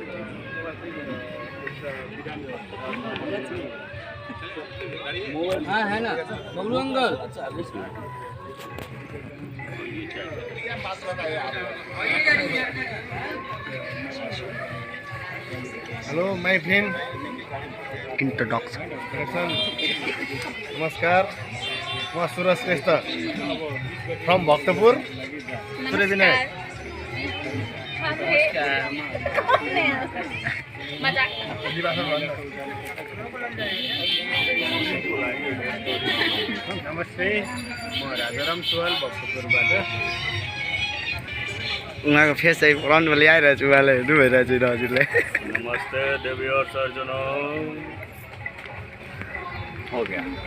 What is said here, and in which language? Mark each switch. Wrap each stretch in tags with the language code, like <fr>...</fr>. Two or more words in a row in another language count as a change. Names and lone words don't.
<hi>हाँ है ना बबलू अंकल।</hi> <en>Hello my friend इंट्रोडक्शन।</en> <ne>नमस्कार, म सुरज श्रेष्ठ फ्रम भक्तपुर सूर्यविनायक। नमस्ते, म राजाराम सुवाल भक्तपुरबाट। उहाँको फेस चाहिँ फ्रन्टमा ल्याइरहेको छु, उहाँले हेर्नु भइरहेको छ हजुरले।</ne> <hi>नमस्ते देवी और सर्जनों। हो गया।</hi>